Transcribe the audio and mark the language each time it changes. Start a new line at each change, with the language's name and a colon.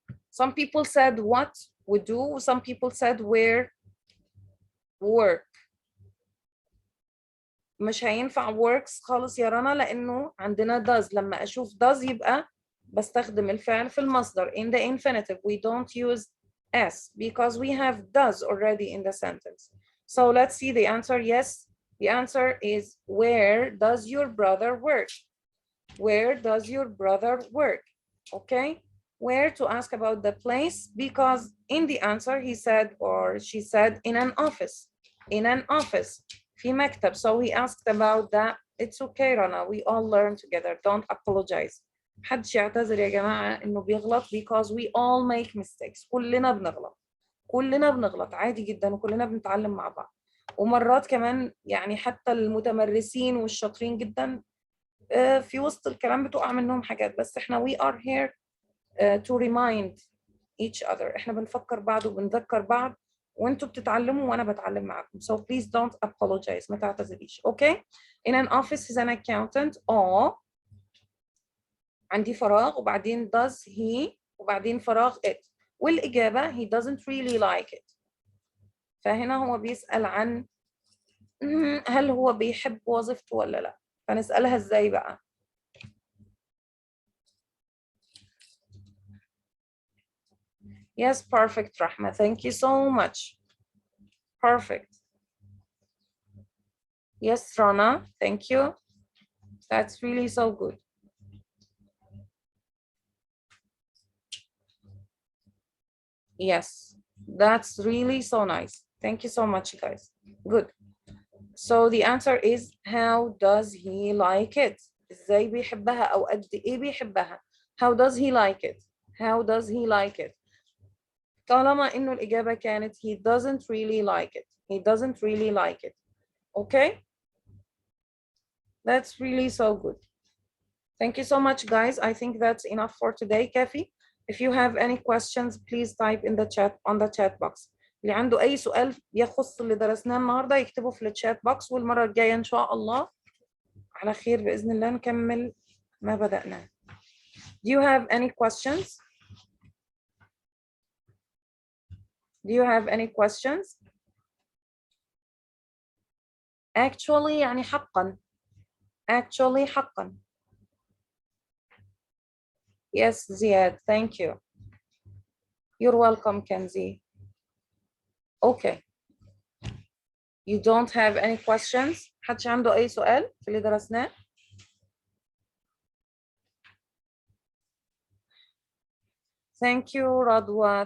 English: Some people said what we do. Some people said where work.
Arabic: مش هينفع works خالص يا رنا لأنه عندنا does. لما أشوف does يبقى بستخدم الفعل في المصدر.
English: In the infinitive we don't use s because we have does already in the sentence. So let's see the answer. Yes, the answer is where does your brother work? Where does your brother work? Okay, where to ask about the place because in the answer he said or she said in an office. In an office. في مكتب. So he asked about that. It's okay, Rana. We all learn together. Don't apologize.
Arabic: محدش يعتذر يا جماعة إنه بيغلط because we all make mistakes. كلنا بنغلط. كلنا بنغلط عادي جدا وكلنا بنتعلم مع بعض. ومرات كمان يعني حتى المتمرسين والشاطرين جدا في وسط الكلام بتقع منهم حاجات بس احنا we are here to remind each other. احنا بنفكر بعض وبنذكر بعض وانتوا بتتعلموا وانا بتعلم معاكم.
English: So please don't apologize.
Arabic: ما تعتذريش. Okay.
English: In an office is an accountant.
Arabic: or عندي فراغ وبعدين does he وبعدين فراغ it. والإجابة he doesn't really like it. فهنا هو بيسأل عن هل هو بيحب وظيفته ولا لا؟ فنسألها ازاي بقى؟ Yes, perfect, Rahma.
English: Thank you so much. Perfect. Yes, Rana, thank you. That's really so good. Yes, that's really so nice. Thank you so much, guys. Good. So the answer is, how does he like it?
Arabic: ازاي بيحبها أو قد إيه بيحبها؟ How does he like it?
English: How does he like it? طالما إنه الإجابة كانت he doesn't really like it. He doesn't really like it. Okay? That's really so good. Thank you so much, guys. I think that's enough for today, Kafi. If you have any questions, please type in the chat on the chat box.
Arabic: اللي عنده أي سؤال يخص اللي درسناه النهارده يكتبه في الشات بوكس، والمرة الجاية إن شاء الله على خير بإذن الله نكمل ما بدأناه.
English: Do you have any questions? Do you have any questions?
Arabic: Actually يعني حقا. Actually حقا.
English: Yes, Ziad, thank you. You're welcome, Kenzie. Okay. You don't have any questions?
Arabic: حدش عنده أي سؤال في اللي درسناه؟ Thank you, Radwa.